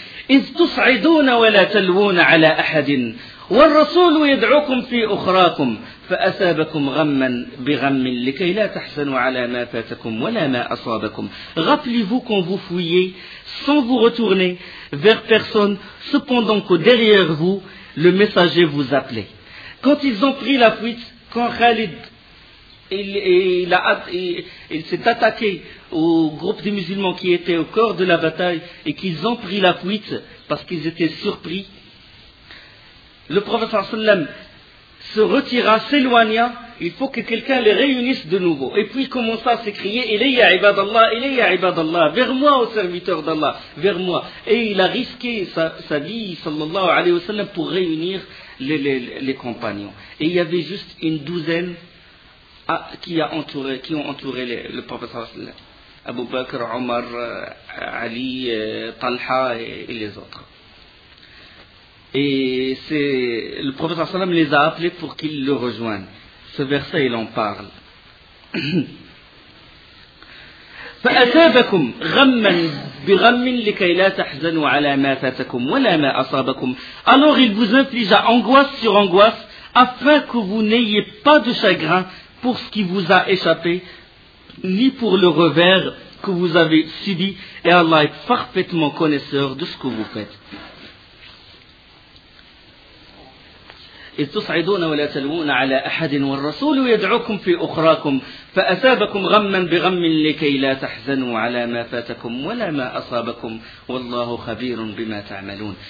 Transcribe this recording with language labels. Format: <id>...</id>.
<ar>إذ تصعدون ولا تلوون على أحد والرسول يدعوكم في أخراكم فأثابكم غما بغم لكي لا تحزنوا على ما فاتكم ولا ما أصابكم.</ar> <fr>Rappelez-vous quand vous fuyez sans vous retourner vers personne, cependant que derrière vous le messager vous appelait. Quand ils ont pris la fuite, quand Khalid il s'est attaqué au groupe des musulmans qui étaient au cœur de la bataille et qu'ils ont pris la fuite parce qu'ils étaient surpris, le prophète sallam se retira, s'éloigna, il faut que quelqu'un les réunisse de nouveau. Et puis il commença à s'écrier, «</fr> <ar>Ilayya ibadallah, ilayya ibadallah,</ar> <fr>vers moi, ô serviteur d'Allah, vers moi. » Et il a risqué sa vie, sallallahu alayhi wa sallam, pour réunir les compagnons. Et il y avait juste une douzaine qui ont entouré le prophète sallallahu alayhi wa sallam. Abu Bakr, Omar, Ali, Talha et les autres. Et c'est le prophète sallallahu alayhi wa sallam les a appelés pour qu'ils le rejoignent. Ce verset, il en parle.</fr> <ar>فأثابكم غما بغم لكي لا تحزنوا على ما فاتكم ولا ما أصابكم.</ar> <fr>Alors il vous inflige angoisse sur angoisse afin que vous n'ayez pas de chagrin pour ce qui vous a échappé, ni pour le revers que vous avez subi, et Allah est parfaitement connaisseur de ce que vous faites.</fr> <ar>إذ تصعدون ولا تلوون على أحد والرسول يدعوكم في أخراكم فأثابكم غما بغم لكي لا تحزنوا على ما فاتكم ولا ما أصابكم والله خبير بما تعملون.</ar>